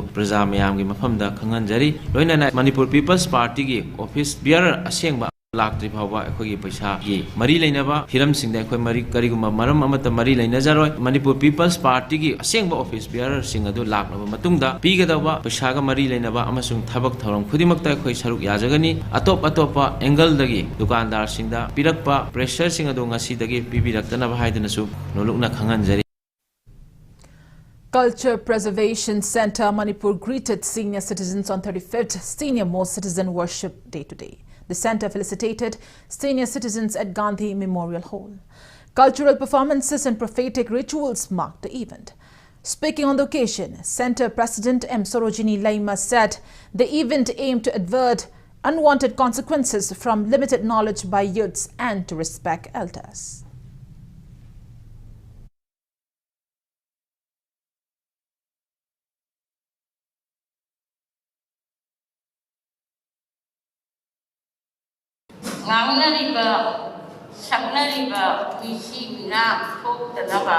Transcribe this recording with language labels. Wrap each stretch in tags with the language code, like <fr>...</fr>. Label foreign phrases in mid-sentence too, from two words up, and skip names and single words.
<mni>praja mayam gi mafamda khanganjari loinana Manipur People's Party gi</mni> <en>office bearer</en> <mni>asengba lakti phawba ekhoi gi paisa gi mari leinaba hiram singda ekhoi mari kariguma maram amata mari leina jaroi Manipur People's Party gi asengba</mni> <en>office bearer</en> <mni>sing adu laknaba matungda pigadawa paisa ga mari leinaba amasung thabak thoram khudimakta ekhoi saruk yajagani atopa angle dagi dukandar singda pirakpa pressure sing adu ngasi dagi pibiraktana haidana su nolukna khanganjari.</mni> <en>Culture Preservation Centre Manipur greeted senior citizens on 35th Senior Most Citizen Worship Day today. The centre felicitated senior citizens at Gandhi Memorial Hall. Cultural performances and prophetic rituals marked the event. Speaking on the occasion, Centre President M. Sorojini Laima said the event aimed to avert unwanted consequences from limited knowledge by youths and to respect elders.</en> <mni>Ngangnariba saknariba misi bina thoktanaba</mni>